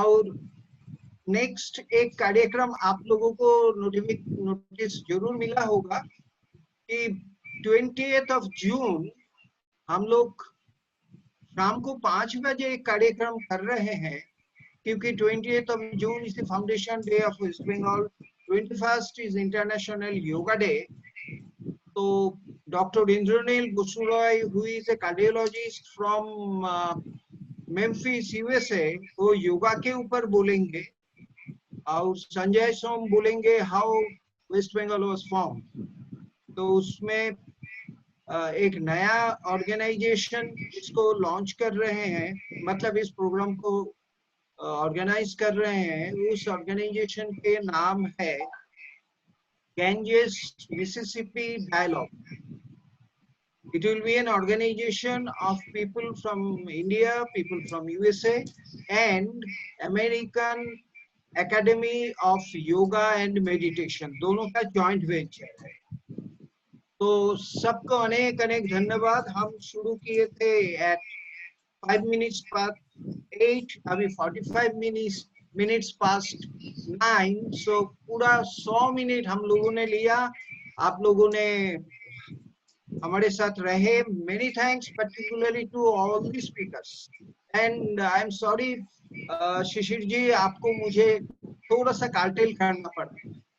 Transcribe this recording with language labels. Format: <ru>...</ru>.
<hi>और नेक्स्ट एक कार्यक्रम आप लोगों को नोटिस जरूर मिला होगा कि 20th जून हम लोग शाम को 5 बजे एक कार्यक्रम कर रहे हैं, क्योंकि</hi> <en>20th June is the Foundation Day of West Bengal, 21st is International Yoga Day. So Dr. Indranil Busuroy, who is a cardiologist from Memphis, USA,</en> <hi>वो योगा के ऊपर बोलेंगे और संजय सोम बोलेंगे</hi> <en>how West Bengal was formed.</en> <hi>तो उसमें एक नया ऑर्गेनाइजेशन इसको लॉन्च कर रहे हैं, मतलब इस प्रोग्राम को ऑर्गेनाइज कर रहे हैं। उस ऑर्गेनाइजेशन के नाम है Ganges Mississippi Dialogue.</hi> <en>It will be an organization of people from India, people from USA and American Academy of Yoga and Meditation,</en> <hi>दोनों का जॉइंट वेंचर है। तो सबको अनेक अनेक धन्यवाद। हम शुरू किए थे</hi> <en>at 5 minutes past 8,</en> <hi>अभी</hi> <en>45 minutes minutes past 9, so</en> <hi>पूरा 100 मिनट हम लोगों ने लिया, आप लोगों ने हमारे साथ रहे.</hi> <en>Many thanks particularly to all the speakers, and I am sorry</en> <hi>शिशिर जी, आपको मुझे थोड़ा सा कार्टेल करना पड़ा.</hi>